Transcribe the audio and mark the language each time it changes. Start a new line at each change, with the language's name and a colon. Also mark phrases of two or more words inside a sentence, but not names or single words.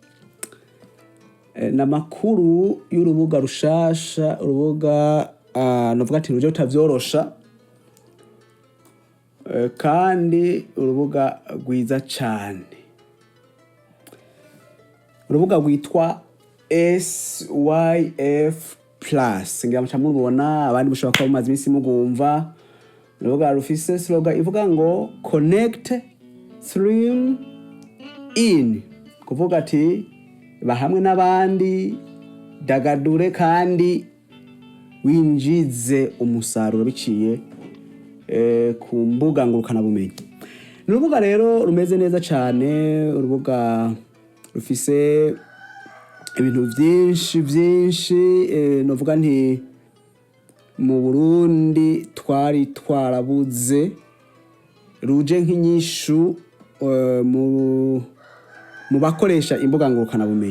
Rundi: n'amakuru y'urubuga rushasha, urubuga novuga ati ruje utavyorosha kandi urubuga rwiza cyane, urubuga rwitwa SYF Plus. Ngira muca mubona, abandi mushobora kuba mumaze iminsi mugumva. Urubuga rufise slogan ivuga ngo
English: connect, stream, in,
Rundi: kuvuga ati bahamwe n'abandi, dagadure kandi winjize umusaruro biciye ku mbuga ngurukanabumenyi. Ni urubuga rero rumeze neza cyane, urubuga rufise ibintu byinshi novuga nti mu Burundi twari twarabuze, ruje nk'inyishu mu bakoresha imbuga ngurukanabumenyi.